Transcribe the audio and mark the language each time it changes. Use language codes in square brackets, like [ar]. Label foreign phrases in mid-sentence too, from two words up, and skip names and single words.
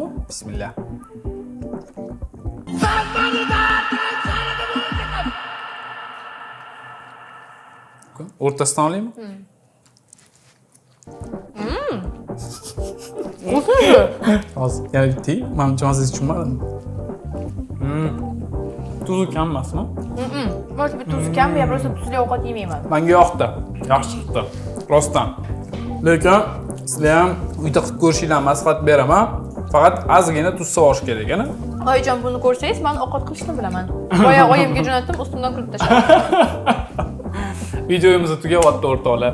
[uz] Bismillah. O'rtasidan olaymi? Hozir yana bitta. Menimcha hozir tushunmadim. Tuzi kam emasmi? [ru] Может быть, [uz] tuzi kam, [ru] я просто [uz] tuzli ovqat yemayman. Menga yoqdi. Yaxshi chiqdi. Rostdan. Lekin sizlar ham uyda qilib ko'rishinglarni maslahat beraman. Faqat ozgina tuz sovish kerak, ana. Oyijon, buni ko'rsangiz, men ovqat qilishni bilaman. Boya oyimga jo'natdim, ustimdan kulib tashladi. Videomiz tugayapti o'rtoqlar.